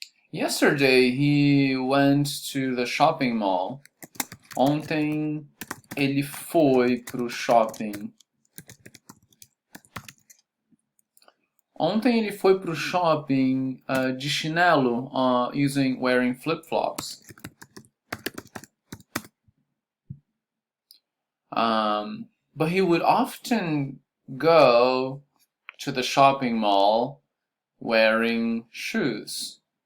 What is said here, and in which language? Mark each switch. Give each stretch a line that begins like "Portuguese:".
English: Yesterday he went to the shopping mall.
Portuguese: Ontem ele foi pro shopping. Ontem ele foi pro shopping de chinelo,
English: wearing flip-flops. But he would often go to the shopping mall wearing shoes.